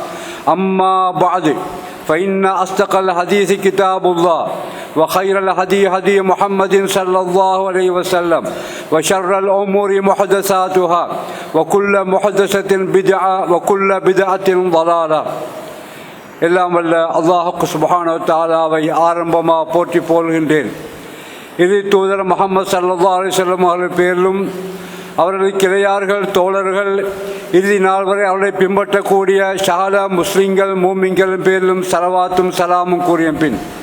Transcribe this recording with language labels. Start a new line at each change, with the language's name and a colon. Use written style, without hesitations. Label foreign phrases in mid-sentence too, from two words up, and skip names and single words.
Arabic: أما بعد فإن أصدق الحديث كتاب الله وخير الهدي هدي محمد صلى الله عليه وسلم وشر الأمور محدثاتها وكل محدثة بدعة وكل بدعة ضلالة
Tamil: எல்லாம் வல்ல அல்லாஹ்
Arabic: سبحانه وتعالى
Tamil: ஆரம்பமாக போற்றி போல்கின்றேன். இது தூதர் முஹம்மது
Arabic: صلى الله عليه وسلم
Tamil: அவர்கள் பேரிலும் அவர்கள் கிளையார்கள் தோழர்கள் இறுதி நாள் வரை அவர்களை பின்பற்றக்கூடிய சகல முஸ்லிம்கள் மூமின்கள் பேரிலும் ஸலவாத்தும் சலாமும் கூறிய பின்